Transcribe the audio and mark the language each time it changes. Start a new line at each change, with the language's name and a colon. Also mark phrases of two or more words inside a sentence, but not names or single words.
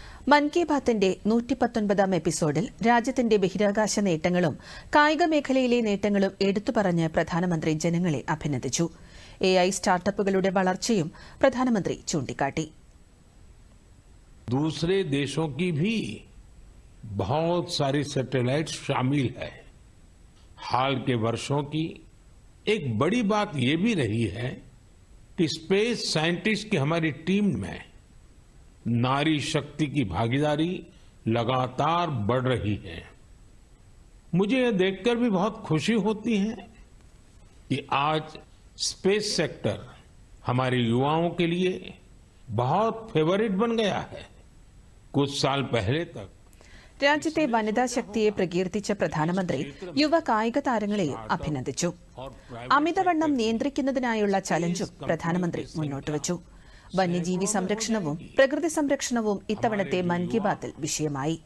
Malayalam: മൻ കി ബാത്തിന്റെ 119 എപ്പിസോഡിൽ രാജ്യത്തിന്റെ ബഹിരാകാശ നേട്ടങ്ങളും കായിക മേഖലയിലെ നേട്ടങ്ങളും എടുത്തുപറഞ്ഞ് പ്രധാനമന്ത്രി ജനങ്ങളെ അഭിനന്ദിച്ചു. AI സ്റ്റാർട്ടപ്പുകളുടെ വളർച്ചയും പ്രധാനമന്ത്രി ചൂണ്ടിക്കാട്ടി.
Hindi: दूसरे देशों की भी बहुत सारी सैटेलाइट शामिल है. हाल के वर्षों की एक बड़ी बात ये भी रही है कि
English: space scientist
Hindi: की हमारी टीम में नारी शक्ति की भागीदारी लगातार बढ़ रही है. मुझे यह देखकर भी बहुत खुशी होती है कि आज
English: space sector
Hindi: हमारे युवाओं के लिए बहुत फेवरेट बन गया है. कुछ साल पहले तक
Malayalam: രാജ്യത്തെ വനിതാ ശക്തിയെ പ്രകീർത്തിച്ച പ്രധാനമന്ത്രി യുവ കായിക താരങ്ങളെയും അഭിനന്ദിച്ചു. അമിതവണ്ണം നിയന്ത്രിക്കുന്നതിനായുള്ള ചലഞ്ചും പ്രധാനമന്ത്രി മുന്നോട്ടുവച്ചു. വന്യജീവി സംരക്ഷണവും പ്രകൃതി സംരക്ഷണവും ഇത്തവണത്തെ മൻ കി ബാത്തിൽ വിഷയമായി.